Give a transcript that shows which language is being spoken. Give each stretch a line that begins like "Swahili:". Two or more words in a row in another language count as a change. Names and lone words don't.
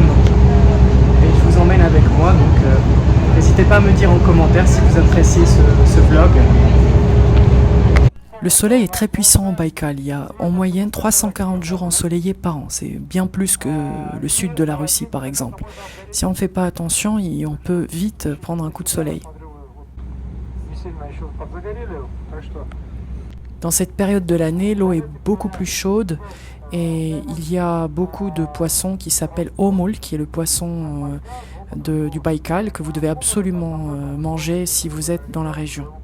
French: Et je vous emmène avec moi, donc n'hésitez pas à me dire en commentaire si vous appréciez ce vlog. Le soleil est très puissant au Baïkal, il y a en moyenne 340 jours ensoleillés par an, c'est bien plus que le sud de la Russie par exemple. Si on ne fait pas attention, on peut vite prendre un coup de soleil.
Russian: Не сильно еще подзагорели, так что
French: Dans cette période de l'année, l'eau est beaucoup plus chaude et il y a beaucoup de poissons qui s'appellent omul, qui est le poisson du Baïkal que vous devez absolument manger si vous êtes dans la région.